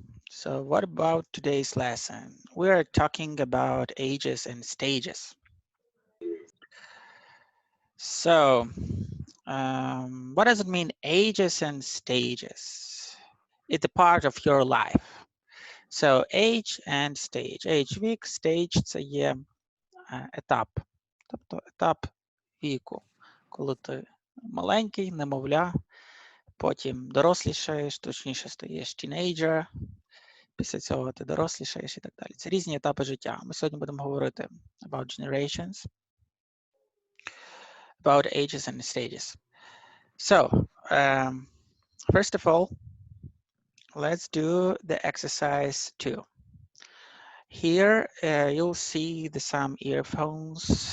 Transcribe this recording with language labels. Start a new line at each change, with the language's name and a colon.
English: So what about today's lesson? We are talking about ages and stages. So, what does it mean, ages and stages? It's a part of your life. So, age and stage.
Ukrainian: Age вік, stage – це є етап. Тобто етап віку, коли ти маленький, немовля, потім дорослішаєш, точніше стаєш тінейджер, після цього ти дорослішаєш і так далі. Це різні етапи життя. Ми сьогодні будемо говорити
English: about generations, about ages and stages. So, first of all, let's do the exercise 2. Here, you'll see some earphones.